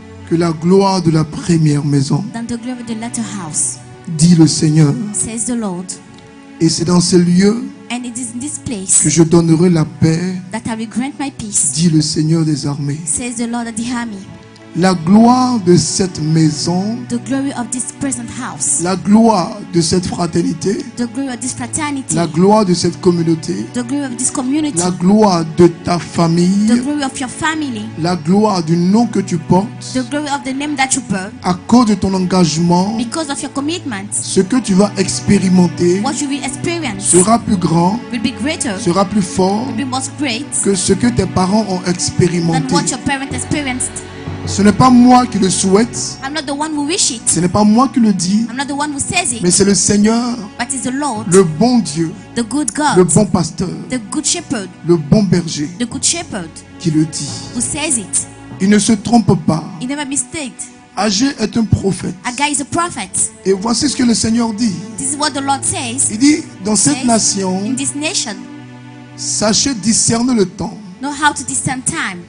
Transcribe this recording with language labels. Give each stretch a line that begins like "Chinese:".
French: que la gloire de la première maison,
English: than the glory of the latter house,
French: dit le Seigneur.
English: says the Lord.
French: Et c'est dans ce lieu
English: And it is in this
French: que
English: place
French: je donnerai la paix,
English: that I will grant my peace,
French: dit le Seigneur des armées.
English: says the Lord of the army.
French: La gloire de cette maison,
English: The glory of this present house,
French: la gloire de cette fraternité,
English: the glory of this fraternity,
French: la gloire de cette communauté,
English: the glory of this community,
French: la gloire de ta famille,
English: the glory of your family,
French: la gloire du nom que tu portes,
English: the glory of the name that you bear,
French: à cause de ton engagement,
English: because of your commitments,
French: ce que tu vas expérimenter
English: what you will experience
French: sera plus grand,
English: will be greater,
French: sera plus fort
English: will be most great
French: que ce que tes parents ont
English: than
French: expérimenté.
English: what your parents experienced.
French: Ce n'est pas moi qui le souhaite,
English: I'm not the one who wish it.
French: ce n'est pas moi qui le dis,
English: I'm not the one who says
French: mais
English: it.
French: c'est le Seigneur,
English: But it's the Lord,
French: le bon Dieu,
English: the good
French: le
English: God,
French: bon pasteur,
English: the good shepherd,
French: le bon berger
English: the good shepherd
French: qui le dit.
English: who says it.
French: Il ne se trompe pas.
English: He never mistakes.
French: Agé est un prophète.
English: Agai is a prophet.
French: Et voici ce que le Seigneur dit.
English: This is what the Lord says.
French: Il dit, dans cette
English: Says,
French: nation,
English: in this nation,
French: sachez discerner le temps.
English: know how to discern time.